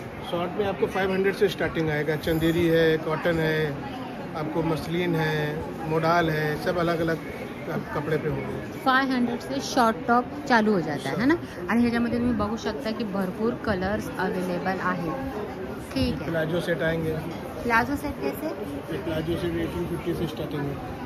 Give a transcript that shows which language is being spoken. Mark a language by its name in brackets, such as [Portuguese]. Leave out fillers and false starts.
[Hindi] Short में आपको 500 से स्टार्टिंग आएगा। चंदेरी है, कॉटन है, आपको मसलिन है, मोडाल है, सब अलग अलग कपड़े पे होंगे। 500 से शॉर्ट टॉप चालू हो जाता है ना. [Marathi] आणि ह्याच्यामध्ये तुम्ही बघू शकता की भरपूर कलर्स अवेलेबल आहेत. [Hindi] ठीक है. प्लाजो सेट आएंगे। प्लाजो सेट कैसे? प्लाजो से 1850 से स्टार्टिंग है,